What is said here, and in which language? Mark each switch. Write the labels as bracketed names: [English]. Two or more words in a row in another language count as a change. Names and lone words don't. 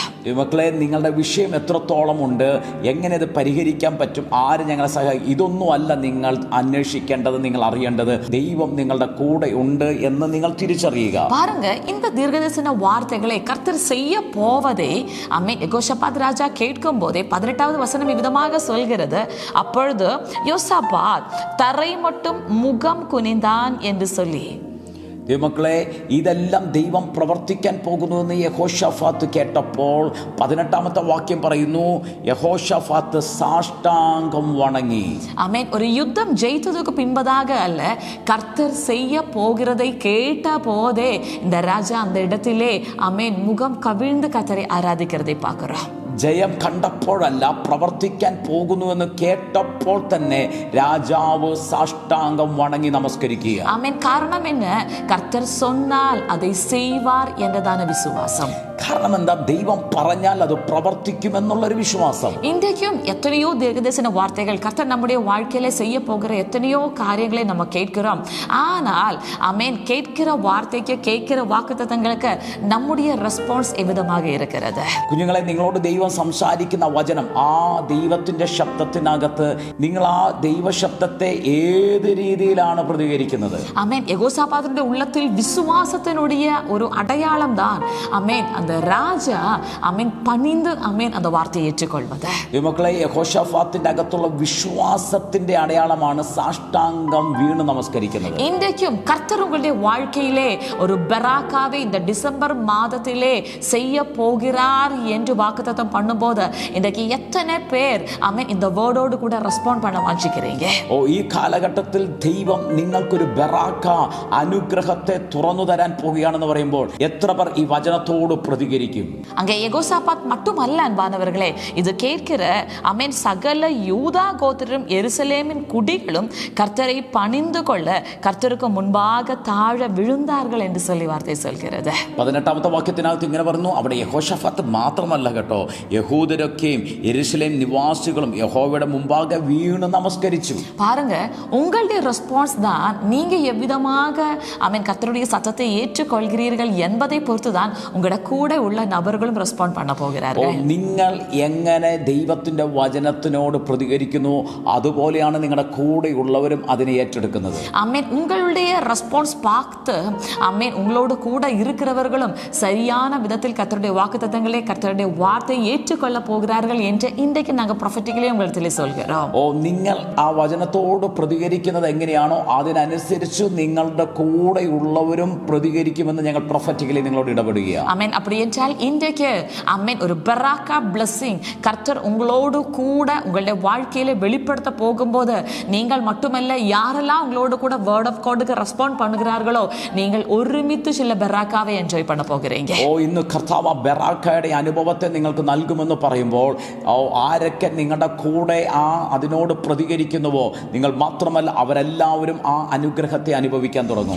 [Malayalam] മക്കളെ, നിങ്ങളുടെ വിഷയം എത്രത്തോളം ഉണ്ട്, എങ്ങനെ ഇത് പരിഹരിക്കാൻ പറ്റും, ആര് ഞങ്ങളെ സഹായിക്കും, ഇതൊന്നും അല്ല നിങ്ങൾ അന്വേഷിക്കേണ്ടത്, നിങ്ങൾ അറിയേണ്ടത് ദൈവം നിങ്ങളുടെ കൂടെ ഉണ്ട് എന്ന് നിങ്ങൾ തിരിച്ചറിയുക. [Tamil] பாருங்க, இந்த தீர்க்கதரிசன வார்த்தைகளை கர்த்தர் செய்ய போவதை ஆமென் யெகோஷாபாத் ராஜா கேட்கும் போதே 18வது வசனம் இவ்விதமாக சொல்கிறது, அப்பொழுது யோசாபாத் தரை மட்டும் முகம் குனிந்தான் என்று சொல்லி. [Malayalam] ദൈവമക്കളെ, ഇതെല്ലാം ദൈവം പ്രവർത്തിക്കാൻ പോകുന്നുവെന്ന് യഹോശാഫാത്ത് കേട്ടപ്പോൾ 18ാമത്തെ വാക്യം പറയുന്നു, യഹോശാഫാത്ത് സാഷ്ടാംഗം വണങ്ങി. [Tamil] ஆமென். ஒரு யுத்தம் ஜெயித்ததுக்கு பின்பதாக அல்ல, கர்த்தர் செய்ய போகிறதை கேட்ட போதே இந்த ராஜா அந்த இடத்திலே ஆமென் முகம் கவிழ்ந்து கர்த்தரை ஆராதிக்கிறதை பார்க்கிறோம். [Malayalam] ജയം കണ്ടപ്പോഴല്ല, പ്രവർത്തിക്കാൻ പോകുന്നുവെന്ന് കേട്ടപ്പോൾ തന്നെ രാജാവ് സാഷ്ടാംഗം വണങ്ങി നമസ്കരിക്കുക. [Tamil] ஆமென். காரணம் என்ன? கர்த்தர் சொன்னால் அதை செய்வார் என்றதான விசுவாசம். [Malayalam] കാരണം എന്താ? ദൈവം പറഞ്ഞാൽ അത് പ്രവർത്തിക്കുമെന്നുള്ളൊരു വിശ്വാസം. [Tamil] இன்றைக்கும் எத்தனையோ தீர்க்கதரிசன வார்த்தைகள் கர்த்தர் நம்முடைய வாழ்க்கையில செய்ய போகிற எத்தனையோ காரியங்களை நம்ம கேட்கிறோம். ஆனால் ஆமென் கேட்கிற வார்த்தைக்கு, கேட்கிற வாக்குத்தத்தங்களுக்கு நம்முடைய ரெஸ்பான்ஸ் எவ்விதமாக இருக்கிறது? [Malayalam] കുഞ്ഞുങ്ങളെ, നിങ്ങളോട് ദൈവം സംസാരിക്കുന്ന വചനം, ആ ദൈവത്തിന്റെ ശബ്ദത്തിനകത്ത് നിങ്ങൾ ആ ദൈവശബ്ദത്തെ ഏത് രീതിയിലാണ് പ്രതികരിക്കുന്നത്? [Tamil] ஆமென். யெகோஷாபாத்துடைய உள்ளத்தில் விசுவாசத்தினுடைய ஒரு அடையாளம் தான் ஆமென் அந்த ராஜா ஆமென் பணிந்து ஆமென் அந்த வார்த்தையை ஏற்றுக்கொள்வது. [Malayalam] മക്കളെ, യഹോശാഫാത്തിന്റെ അകത്തുള്ള വിശ്വാസത്തിന്റെ അടയാളമാണ് സാഷ്ടാംഗം വീണ് നമസ്കരിക്കുന്നത്. [Tamil] இன்றைக்கும் கர்த்தர் உங்களுடைய வாழ்க்கையிலே ஒரு பெராக்காவை இந்த டிசம்பர் மாதத்திலே செய்ய போகிறார் என்று வாக்குத்தத்தம் பண்ணும்போது இன்றைக்கு எத்தனை பேர் ஆமென் இந்த வேர்டோடு கூட ரெஸ்பாண்ட் பண்ண வாஞ்சிக்கிறீங்க? [Malayalam] ഈ കാലഘട്ടത്തിൽ ദൈവം നിങ്ങൾക്കൊരു ബറാക്ക അനുഗ്രഹത്തെ തുറന്നു തരാൻ പോവുകയാണെന്ന് പറയുമ്പോൾ എത്ര പേർ ഈ വചനത്തോട് പ്രതികരിക്കും? [Tamil] அங்கே யெகோசாபாத் மட்டுமல்ல அன்பானவர்களே, இது கேட்கிற ஆமென் சகல யூதா கோத்திரம் எருசலேமின் குடிகளும் கர்த்தரை பணிந்து கொள்ள கர்த்தருக்கு முன்பாக தாழ விழுந்தார்கள் என்று சொல்லி வார்த்தை சொல்கிறது. [Malayalam] 18ാമത്തെ വാക്യത്തിനകത്ത് ഇങ്ങനെ പറഞ്ഞു, അവിടെ യഹോശഫാത്ത് മാത്രമല്ല കേട്ടോ, യഹൂദരൊക്കെയും യെരുശലേം നിവാസികളും യഹോവയുടെ മുമ്പാകെ വീണ് നമസ്കരിച്ചു. [Tamil] பாருங்க, உங்களுடைய ரெஸ்பான்ஸ் தான் நீங்க எவ்விதமாக ஆமென் கர்த்தருடைய சத்தத்தை ஏற்றுக்கொள்கிறீர்கள் என்பதை பொறுத்து தான் உங்களோட கூட உள்ள நபர்களும் ரெஸ்பாண்ட் பண்ண போகிறார்கள். [Malayalam] നിങ്ങൾ എങ്ങനെ ദൈവത്തിന്റെ വചനത്തിനോട് പ്രതികരിക്കുന്നു അതുപോലെയാണ് നിങ്ങളുടെ കൂടെയുള്ളവരും അതിനെ ഏറ്റെടുക്കുന്നത്. [Tamil] ஆமென். உங்களுடைய ரெஸ்பான்ஸ் பார்த்து ஆமென் உங்களோடு கூட இருக்கிறவர்களும் சரியான விதத்தில் கர்த்தருடைய வாக்குத்தத்தங்களை கர்த்தருடைய வார்த்தையை ஏற்றுக்கொள்ள போகிறார்கள் என்று இன்றைக்கு நாங்கள் ப்ரொஃபெட்டிக்கலி உங்களிடத்தில் சொல்கிறோம். [Malayalam] നിങ്ങൾ ആ വചനത്തോട് പ്രതികരിക്കുന്നത് എങ്ങനെയാണോ അതിനനുസരിച്ച് നിങ്ങളുടെ കൂടെയുള്ളവരും പ്രതികരിക്കുമെന്ന് ഞങ്ങൾ പ്രൊഫറ്റിക്കലി നിങ്ങളോട് ഇടപെടുകയാണ്. [Tamil] ஆமென். அப்படி என்றால் இன்றைக்கு ஆமென் ஒரு பராக்கா பிளஸிங் கர்த்தர் உங்களோடு கூட உங்களுடைய வாழ்க்கையில வெளிப்படுத்த போகும்போது நீங்கள் மட்டுமல்ல, யாரெல்லாம் உங்களோடு கூட [English] Word of God [Tamil] ரெஸ்பாண்ட் பண்ணுகிறார்களோ நீங்கள் [Malayalam] ഒരുമിച്ച് ചില ബറാക്കാവെ എൻജോയ് [Tamil] பண்ண പോകുறீங்க. [Malayalam] ഇന്ന് കർത്താവ് ബറാക്കയുടെ അനുഭവത്തെ നിങ്ങൾക്ക് നൽകുമെന്ന് പറയുമ്പോൾ ആരൊക്കെ നിങ്ങളുടെ കൂടെ അതിനോട് പ്രതികരിക്കുന്നുവോ നിങ്ങൾ മാത്രമല്ല അവരെല്ലാവരും ആ അനുഗ്രഹത്തെ അനുഭവിക്കാൻ തുടങ്ങും.